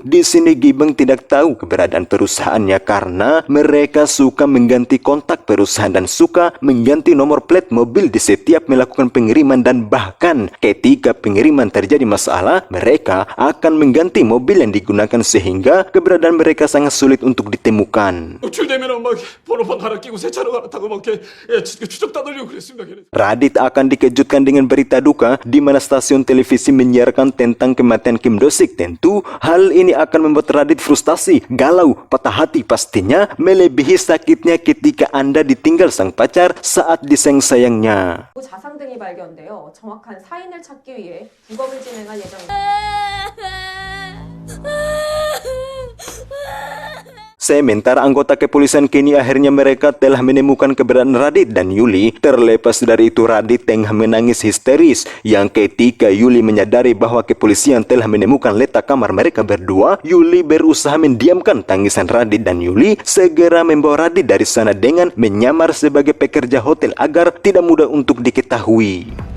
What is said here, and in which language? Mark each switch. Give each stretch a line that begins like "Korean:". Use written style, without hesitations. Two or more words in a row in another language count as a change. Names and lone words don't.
Indonesian: Di sini Gibang tidak tahu keberadaan perusahaan karena mereka suka mengganti kontak perusahaan dan suka mengganti nomor plat mobil di setiap melakukan pengiriman, dan bahkan ketika pengiriman terjadi masalah mereka akan mengganti mobil yang digunakan sehingga keberadaan mereka sangat sulit untuk ditemukan.
Korean: 노출되면 막 번호판 갈아끼고 새 차로 갈아타고 막 이렇게 추적 따돌리고 그랬습니다. 걔네.
Indonesian: Radit akan dikejutkan dengan berita duka di mana stasiun televisi menyiarkan tentang kematian Kim Do-sik. Tentu hal ini akan membuat Radit frustasi, galau, patah hati pastinya, melebihi sakitnya ketika Anda ditinggal sang pacar saat disayang-sayangnya.
Korean: 자상 등이 발견되어 정확한 사인을 찾기 위해 부검을 진행할 예정입니다.
Indonesian: Sementara anggota kepolisian kini akhirnya mereka telah menemukan keberadaan Radit dan Yuli. Terlepas dari itu Radit tengah menangis histeris yang ketika Yuli menyadari bahwa kepolisian telah menemukan letak kamar mereka berdua, Yuli berusaha mendiamkan tangisan Radit dan Yuli segera membawa Radit dari sana dengan menyamar sebagai pekerja hotel agar tidak mudah untuk diketahui.